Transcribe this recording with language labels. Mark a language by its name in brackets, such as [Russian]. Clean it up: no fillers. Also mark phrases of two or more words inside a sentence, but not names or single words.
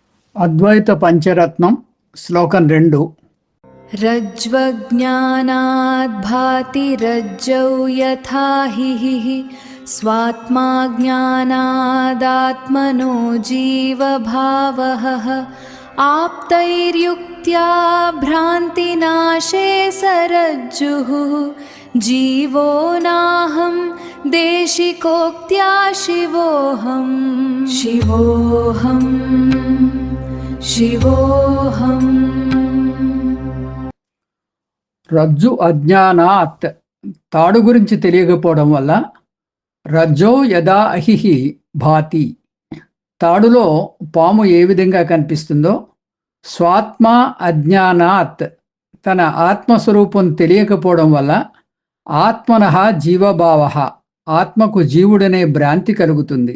[Telugu] అద్వైత పంచరత్నం శ్లోకం 2. [Sanskrit] रज्ज्वज्ञानाद् भाति रज्जौ यथा हिः स्वात्मा ज्ञानादात्मनो जीवभावः आप्तैर्युक्त्या भ्रान्तिनाशे सरज्जुः जीवो नाहं देशिकोक्त्या शिवोऽहम् शिवोऽहम् शिवोऽहम्। రజ్జు అజ్ఞానాత్ [Telugu] తాడు గురించి తెలియకపోవడం వల్ల [Sanskrit] రజ్జో యదా అహిహి భాతి [Telugu] తాడులో పాము ఏ విధంగా కనిపిస్తుందో, [Sanskrit] స్వాత్మ అజ్ఞానాత్ [Telugu] తన ఆత్మస్వరూపం తెలియకపోవడం వల్ల [Sanskrit] ఆత్మనః జీవభావ [Telugu] ఆత్మకు జీవుడనే భ్రాంతి కలుగుతుంది.